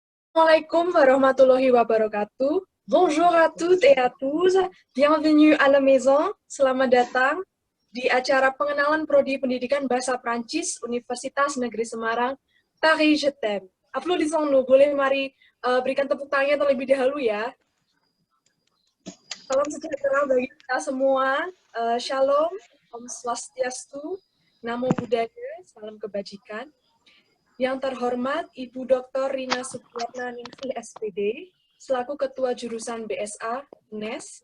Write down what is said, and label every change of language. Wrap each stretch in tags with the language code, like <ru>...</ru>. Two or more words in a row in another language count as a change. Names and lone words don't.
<ar>السلام عليكم ورحمة الله وبركاته.</ar> <fr>Bonjour à toutes et à tous. Bienvenue à la maison.</fr> <id>Selamat datang di acara pengenalan Prodi Pendidikan Bahasa Prancis Universitas Negeri Semarang,</id> <fr>Paris Je t'aime. Applaudissons-nous.</fr> <id>Boleh mari berikan tepuk tangannya terlebih dahulu ya. Salam sejahtera bagi kita semua. Shalom,</id> <ban>Om Swastiastu,</ban> <pi>Namo Buddhaya,</pi> <id>salam kebajikan. Yang terhormat Ibu Dr. Rina Supriyatna Ningsih SPD, selaku Ketua Jurusan BSA UNES.</id>